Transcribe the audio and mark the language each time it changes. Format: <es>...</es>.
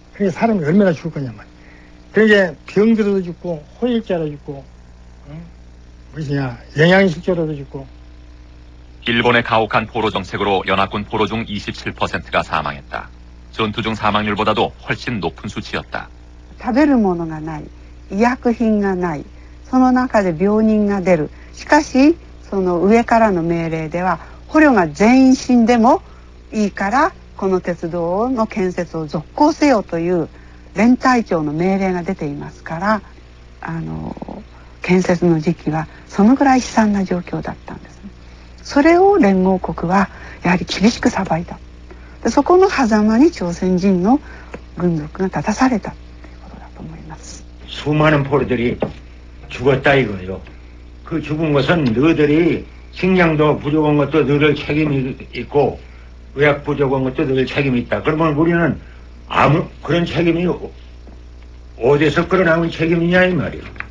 <ko>그게 사람이 얼마나 죽을 거냐 말이야. 그러니까 병들어도 죽고 호일자로 죽고 영양실조로도 죽고. 일본의 가혹한 포로 정책으로 연합군 포로 중 27%가 사망했다. 전투 중 사망률보다도 훨씬 높은 수치였다.</ko> <ja>食べるものがない、医薬品がない、その中で病人が出る。しかしその上からの命令では捕虜が全員死んでもいいからこの鉄道の建設を続行せよという連隊長の命令が出ていますから、建設の時期はそのぐらい悲惨な状況だったんですね。それを連合国はやはり厳しく裁いた。でそこの狭間に朝鮮人の軍属が立たされたということだと思います。</ja> <ko>수많은 포로들이 죽었다 이거예요. 그 죽은 것은 너희들이 식량도 부족한 것도 늘 책임이 있고 의학 부족한 것도 늘 책임이 있다. 그러면 우리는 아무 그런 책임이 어디서 끌어나온 책임이냐 이 말이에요.</ko>